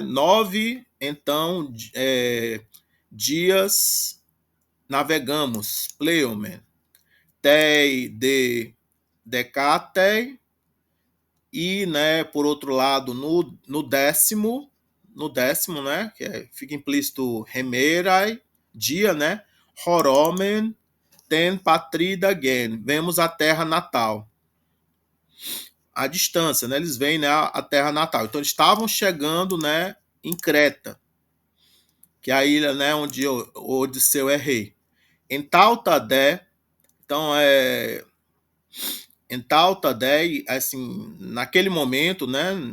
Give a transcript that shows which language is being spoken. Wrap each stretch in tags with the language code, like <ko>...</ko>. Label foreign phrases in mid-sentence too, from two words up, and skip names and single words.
<pt>9, então, dias navegamos, pleumen.</pt> <el>Τῇ δὲ δεκάτῃ,</el> <pt>e, né, por outro lado, no décimo, né, fica implícito remerai, dia, né,</pt> <el>ὁρῶμεν τὴν πατρίδα γῆν,</el> <pt>vemos a terra natal. A distância, né, eles veem, né, a terra natal. Então, eles estavam chegando, né, em Creta, que é a ilha, né, onde o Odisseu é rei. Em Tautadé, então, em Tautadé, assim, naquele momento, né?</pt>